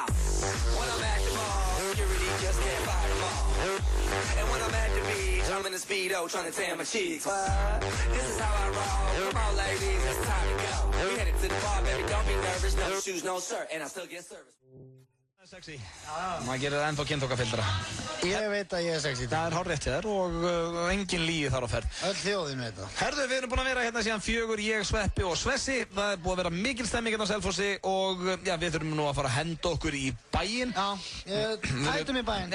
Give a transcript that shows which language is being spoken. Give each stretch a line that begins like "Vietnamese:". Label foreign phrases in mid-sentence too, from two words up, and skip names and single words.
English: When I'm at the mall, security just can't fight them all. And when I'm at the beach, I'm in the Speedo dough, trying to tan my cheeks. This is how I roll. Come on, ladies, it's time to go. We headed to the bar, baby, don't be nervous. No shoes, no shirt, and I still get service. Sexy.
Icelandic: Maður gerir ennþá kynþokkafyllra. Ég veit að ég er sexy. Það hárrétt hjá þér og engin lygi þar á ferð. Öll þjóðin veit það. Herðu, við erum búin að vera hérna síðan 4, ég, Sveppi og Svessi. Það búið að vera mikil stemming hérna á Selfossi og já, við þurfum nú að fara að henda okkur í bæinn. Já, hættum í bæinn.